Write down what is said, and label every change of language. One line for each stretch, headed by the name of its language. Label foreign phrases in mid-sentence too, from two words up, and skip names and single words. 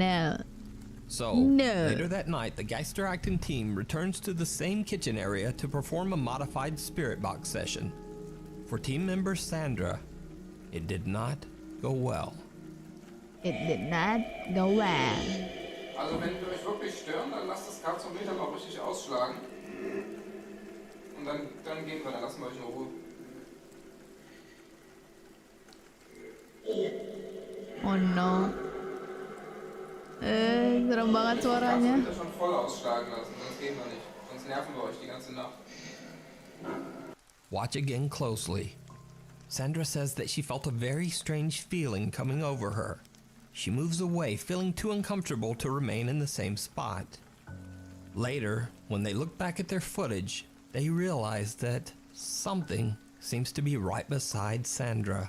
English: No. So, No. later that night, the Geister acting team returns to the same kitchen area to perform a modified spirit box session. For team member Sandra, it did not go well. It did not go well.
German: Also wenn wir euch wirklich stören, dann lasst das Kartonmeter mal richtig ausschlagen. Und dann gehen wir, dann lassen wir euch in Ruhe.
English: Oh no.
Indonesian: Serem banget suaranya.
German: Kartonmeter schon voll ausschlagen lassen, sonst gehen wir nicht. Sonst nerven wir euch die ganze Nacht.
English: Watch again closely. Sandra says that she felt a very strange feeling coming over her. She moves away, feeling too uncomfortable to remain in the same spot. Later, when they look back at their footage, they realize that something seems to be right beside Sandra.